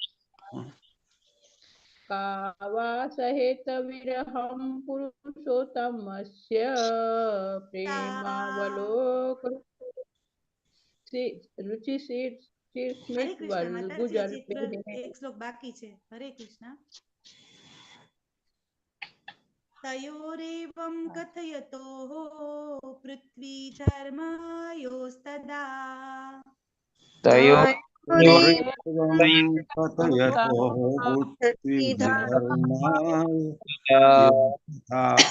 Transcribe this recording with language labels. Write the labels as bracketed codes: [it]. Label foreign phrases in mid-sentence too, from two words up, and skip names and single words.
[sa] का वा सहेत विरहं पुरुषोत्तमस्य [hi] हरे कृष्ण माताजी, हજી [sa] रुचिस्मित [gu] એક શ્લોક બાકી છે. હરે કૃષ્ણ. [sa] तयोरेवं कथयतोः पृथ्वी धर्मायोस्तदा तयोरेवं कथयतो पृथ्वीधर्माय योऽथा